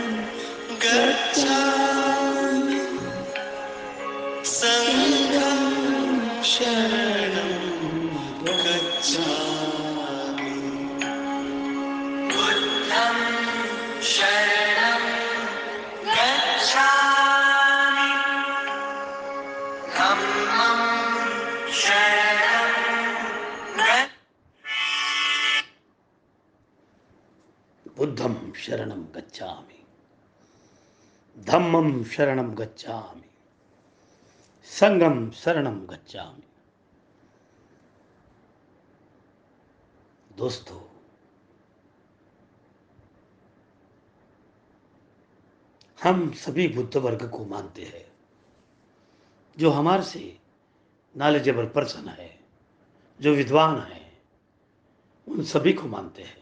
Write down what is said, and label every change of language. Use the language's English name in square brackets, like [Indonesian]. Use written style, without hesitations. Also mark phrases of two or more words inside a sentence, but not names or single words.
[Pali] गच्छामि संघं शरणं गच्छामि बुद्धं शरणं गच्छामि धम्मं शरणं बुद्धं शरणं गच्छामि धम्मं शरणं गच्छामि संघं शरणं गच्छामि। [Hindi] दोस्तों, हम सभी बुद्ध वर्ग को मानते हैं। जो हमारे से [English] knowledgeable person [Hindi] है, जो विद्वान है, उन सभी को मानते हैं।